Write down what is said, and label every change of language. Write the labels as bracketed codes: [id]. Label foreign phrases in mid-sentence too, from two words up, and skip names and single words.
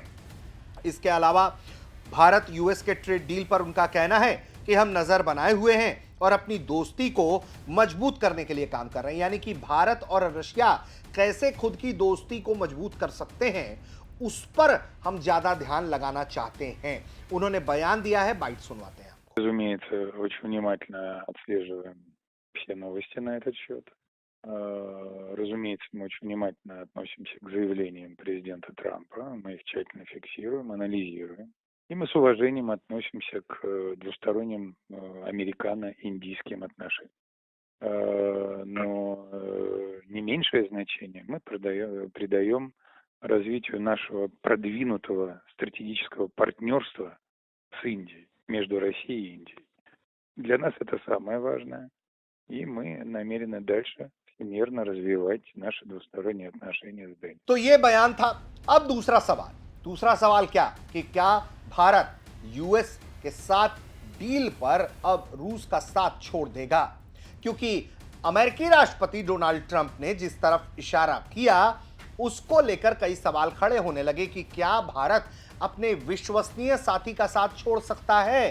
[hi] इसके अलावा भारत यूएस के [en] trade deal [hi] पर उनका कहना है कि हम नजर बनाए हुए हैं और अपनी दोस्ती को मजबूत करने के लिए काम कर रहे हैं। यानी कि भारत और रशिया कैसे खुद की दोस्ती को मजबूत कर सकते हैं, उस पर हम ज्यादा ध्यान लगाना चाहते हैं। उन्होंने बयान दिया है, बाइट सुनवाते हैं आपको। [ru] Разумеется, очень внимательно отслеживаем все новости на этот счет. Разумеется, мы очень внимательно относимся к заявлениям президента Трампа. Мы их тщательно фиксируем, анализируем. И мы с уважением относимся к двусторонним американо-индийским отношениям. Но не меньшее значение мы придаем развитию нашего продвинутого стратегического партнерства с Индией, между Россией и Индией. Для нас это самое важное, и мы намерены дальше всемирно развивать наши двусторонние отношения с Индией. [hi] तो ये बयान था। अब दूसरा सवाल क्या कि क्या भारत यूएस के साथ डील पर अब रूस का साथ छोड़ देगा? क्योंकि अमेरिकी राष्ट्रपति डोनाल्ड ट्रंप ने जिस तरफ इशारा किया, उसको लेकर कई सवाल खड़े होने लगे कि क्या भारत अपने विश्वसनीय साथी का साथ छोड़ सकता है?